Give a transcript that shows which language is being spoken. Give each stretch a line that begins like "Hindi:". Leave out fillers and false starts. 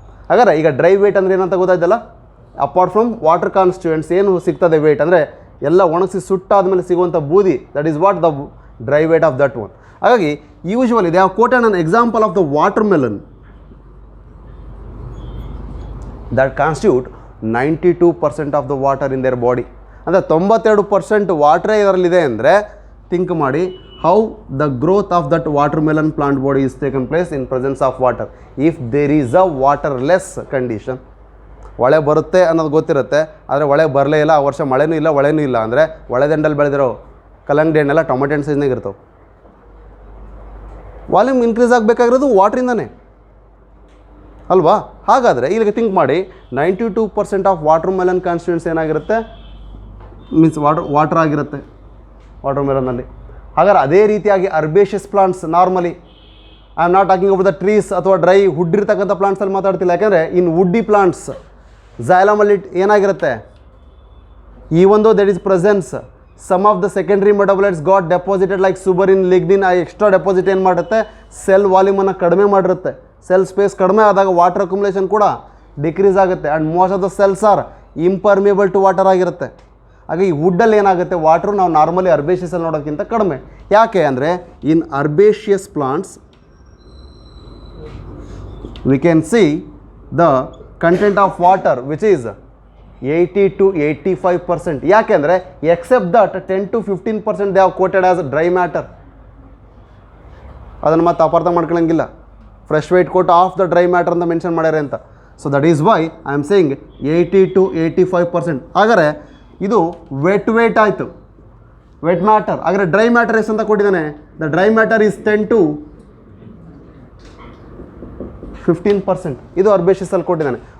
Kannada: ಹಾಗಾದ್ರೆ ಈಗ dry wait ಅಂದರೆ ಏನಂತ ಗೊತ್ತಾಯ್ತಲ್ಲ,
English: apart from water constituents
Kannada: ಏನು ಸಿಗ್ತದೆ ವೇಟ್ ಅಂದರೆ ಎಲ್ಲ ಒಣಗಿಸಿ ಸುಟ್ಟಾದ ಮೇಲೆ ಸಿಗುವಂಥ ಬೂದಿ,
English: That is what the dry weight of that one. ಹಾಗಾಗಿ usually they have quoted an example of the watermelon that constitute 92% of the water in their body.
Kannada: ಅಂದರೆ 92% ವಾಟ್ರೇ ಇದರಲ್ಲಿದೆ ಅಂದರೆ ಥಿಂಕ್ ಮಾಡಿ,
English: how the growth of that watermelon plant body is taken place in presence of water. If there is a waterless condition,
Kannada: ಹೊಳೆ ಬರುತ್ತೆ ಅನ್ನೋದು ಗೊತ್ತಿರುತ್ತೆ, ಆದರೆ ಹೊಳೆ ಬರಲೇ ಇಲ್ಲ, ಆ ವರ್ಷ ಮಳೆನೂ ಇಲ್ಲ ಹೊಳೆನೂ ಇಲ್ಲ ಅಂದರೆ ಹೊಳೆ ದಂಡಲ್ಲಿ ಬೆಳೆದಿರೋ ಕಲ್ಲಂಗಡಿ ಹಣ್ಣೆಲ್ಲ ಟೊಮೆಟೊ ಹಣ್ಣು ಸೈಜ್ನಾಗ ಇರ್ತವೆ. ವಾಲ್ಯೂಮ್ ಇನ್ಕ್ರೀಸ್ ಆಗಬೇಕಾಗಿರೋದು ವಾಟ್ರಿಂದನೇ ಅಲ್ವಾ? ಹಾಗಾದರೆ ಇಲ್ಲಿಗೆ ಥಿಂಕ್ ಮಾಡಿ, 92% ಆಫ್ ವಾಟರ್ ಮೆಲನ್ ಕಾನ್ಸ್ಟಿಟ್ಯೂನ್ಸ್ ಏನಾಗಿರುತ್ತೆ, ಮೀನ್ಸ್ ವಾಟರ್ ಆಗಿರುತ್ತೆ ವಾಟರ್ ಮೆಲನ್ನಲ್ಲಿ. ಹಾಗಾದ್ರೆ ಅದೇ ರೀತಿಯಾಗಿ ಅರ್ಬೇಷಿಯಸ್ plants normally,
English: I am not talking about the trees
Kannada: ಅಥವಾ ಡ್ರೈ ವುಡ್ ಇರ್ತಕ್ಕಂಥ ಪ್ಲಾಂಟ್ಸಲ್ಲಿ ಮಾತಾಡ್ತಿಲ್ಲ.
English: ಯಾಕೆಂದರೆ in woody plants
Kannada: ಝೈಲಮಲ್ಲಿ ಏನಾಗಿರುತ್ತೆ,
English: Even though that is presence some of the secondary metabolites got deposited like suberin lignin.
Kannada: ಆ ಎಕ್ಸ್ಟ್ರಾ ಡೆಪಾಸಿಟ್ ಏನು ಮಾಡುತ್ತೆ, ಸೆಲ್ ವಾಲ್ಯೂಮನ್ನು ಕಡಿಮೆ ಮಾಡಿರುತ್ತೆ. ಸೆಲ್ ಸ್ಪೇಸ್ ಕಡಿಮೆ ಆದಾಗ ವಾಟರ್ ಅಕ್ಯುಮುಲೇಷನ್ ಕೂಡ ಡಿಕ್ರೀಸ್ ಆಗುತ್ತೆ and
English: most of the cells are impermeable to water
Kannada: ಆಗಿರುತ್ತೆ. ಹಾಗೆ ಈ ವುಡ್ಡಲ್ಲಿ ಏನಾಗುತ್ತೆ, ವಾಟ್ರು ನಾವು ನಾರ್ಮಲಿ ಅರ್ಬೇಷಿಯಸಲ್ಲಿ ನೋಡೋಕ್ಕಿಂತ ಕಡಿಮೆ. ಯಾಕೆ ಅಂದರೆ
English: In herbaceous plants we can see the content of water which is 80 to 85%. ಯಾಕೆಂದರೆ except that 10 to 15% they have quoted as dry matter.
Kannada: ಅದನ್ನು ಮತ್ತೆ ಅಪಾರ್ಥ ಮಾಡ್ಕೊಳ್ಳಂಗಿಲ್ಲ,
English: fresh weight quote of the dry matter
Kannada: ಅಂತ ಮೆನ್ಷನ್ ಮಾಡ್ಯಾರೆ ಅಂತ.
English: So that is why I am saying 80 to 85%.
Kannada: ಹಾಗಾದರೆ ಇದು vet wait ಆಯಿತು, ವೆಟ್ ಮ್ಯಾಟರ್. ಹಾಗಾದರೆ ಡ್ರೈ ಮ್ಯಾಟರ್ ಎಷ್ಟು ಅಂತ ಕೊಟ್ಟಿದ್ದಾನೆ,
English: The dry matter is 10 to 15%.
Kannada: ಇದು ಅರ್ಬೇಷಿಯಸಲ್ಲಿ ಕೊಟ್ಟಿದ್ದಾನೆ.